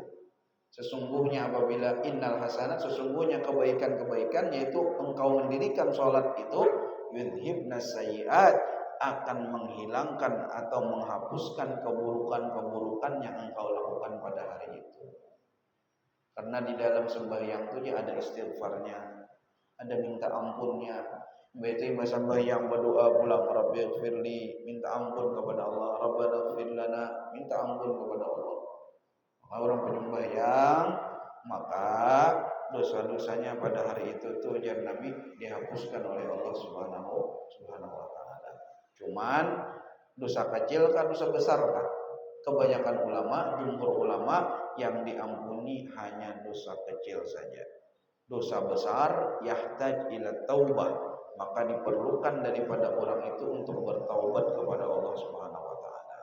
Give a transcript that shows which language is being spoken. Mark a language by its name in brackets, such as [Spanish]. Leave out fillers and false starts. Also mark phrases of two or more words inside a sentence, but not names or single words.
[Indonesian] Sesungguhnya apabila [Arabic] إن الحسنات, [Indonesian] sesungguhnya kebaikan-kebaikan, yaitu engkau mendirikan salat itu, [Arabic] يذهبن السيئات, [Indonesian] akan menghilangkan atau menghapuskan keburukan-keburukan yang engkau lakukan pada hari itu. Karena di dalam sembahyang itu ada istighfarnya, ada minta ampunnya. Betul masa sembahyang berdoa pulang, Rabbighfirli, minta ampun kepada Allah, [Arabic] ربنا اغفر لنا, [Indonesian] minta ampun kepada Allah. Orang penyembahyang, maka dosa-dosanya pada hari itu tuh ujar Nabi dihapuskan oleh Allah [Arabic] سبحانه وتعالى. [Indonesian] Cuman dosa kecil kan dosa besar kan? Kebanyakan ulama, jumhur ulama yang diampuni hanya dosa kecil saja. Dosa besar [Arabic] يحتاج إلى توبة, [Indonesian] maka diperlukan daripada orang itu untuk bertaubat kepada Allah [Arabic] سبحانه وتعالى.